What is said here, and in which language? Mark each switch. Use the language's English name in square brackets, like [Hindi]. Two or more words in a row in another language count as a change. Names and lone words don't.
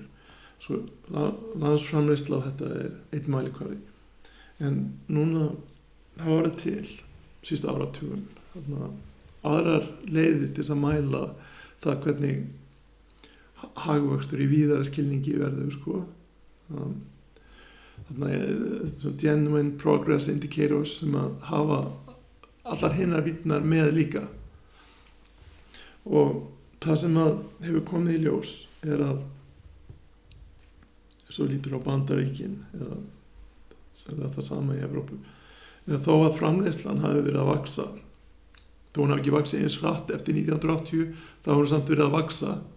[Icelandic] Svo landsframleiðsla á þetta einn mælikvarði. En núna það var til síðustu áratugum aðrar leiðir til að mæla það hvernig hagvöxtur í víðara skilningi verður [English] genuine progress indicators [Icelandic] sem að hafa allar hinnar vitnar með líka. Og það sem að hefur komið í ljós er að svo lítur á Bandaríkin eða það sama í Evrópu, þó að framleiðslan hafi verið að vaksa, þó hún hafi ekki vaksið eins hratt eftir 1980, þá hún samt verið að vaksa,